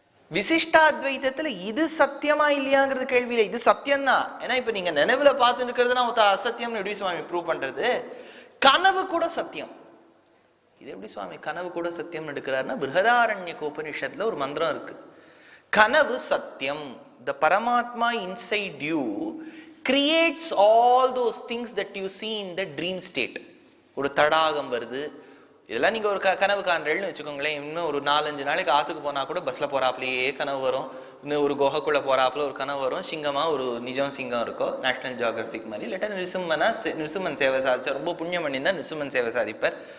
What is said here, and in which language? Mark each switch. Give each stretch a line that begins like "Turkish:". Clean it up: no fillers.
Tamil: விசிஷ்டாத்வைதத்துல இது சத்தியமா இல்லையாங்கிறது கேள்வியில, இது சத்தியம்தான். ஏன்னா இப்ப நீங்க நினைவுல பார்த்துட்டு இருக்கிறதுனா அசத்தியம்னு எப்படி சுவாமி ப்ரூவ் பண்றது? கனவு கூட சத்தியம். இது எப்படி சுவாமி கனவு கூட சத்தியம் எடுக்கிறாருன்னா, பிருஹதாரண்யக உபனிஷத்துல ஒரு மந்திரம் இருக்கு, கனவு சத்தியம்.
English: The Paramatma inside you creates all those things that you see in the dream state.
Tamil: ஒரு தடாகம் வருது, இதெல்லாம் நீங்க ஒரு கனவு காண்றேன்னு வச்சுக்கோங்களேன். இன்னும் ஒரு 4-5 நாளைக்கு ஆத்துக்கு போனா கூட பஸ்ல போறாப்லயே கனவு வரும். இன்னும் ஒரு குகைக்குள்ள போறாப்புல ஒரு கனவு வரும். சிங்கமா ஒரு நிஜம் சிங்கம் இருக்கும், நேஷனல் ஜியோகிராபிக் மாதிரி. இல்லாட்டா நிருசிம்மன் சேவை சாதிச்சா, ரொம்ப புண்ணியம் பண்ணியிருந்தா நிருசிம்மன் சேவை சாதிப்பார்.